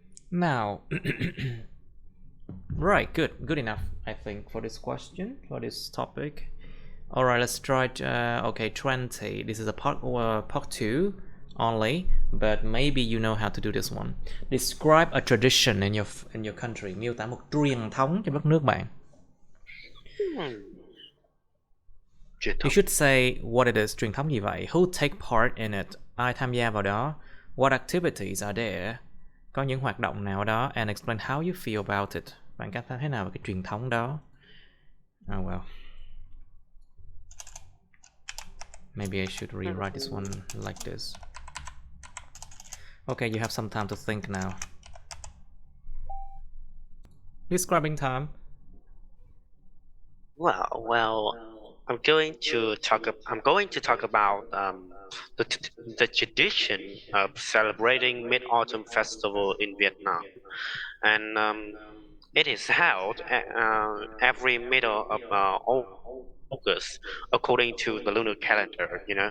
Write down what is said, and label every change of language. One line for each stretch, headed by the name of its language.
English: Now, right, good enough, I think, for this question, for this topic. All right, let's try. Okay, 20. This is a part 2 only, but maybe you know how to do this one. Describe a tradition in your country.
Vietnamese: Miêu tả một truyền thống trong đất nước bạn. Hmm. Truyền
English: You
Vietnamese: thống.
English: should say what it is.
Vietnamese: Truyền thống gì vậy?
English: Who take part in it?
Vietnamese: Ai tham gia vào đó?
English: What activities are there?
Vietnamese: Có những hoạt động nào đó?
English: And explain how you feel about it.
Vietnamese: Bạn cảm thấy thế nào về cái truyền thống đó?
English: Oh well. Maybe I should rewrite this one like this. Okay, you have some time to think now. Describing time. Well, I'm going to talk about the the tradition of celebrating Mid Autumn Festival in Vietnam, and it is held every middle of August, according to the lunar calendar.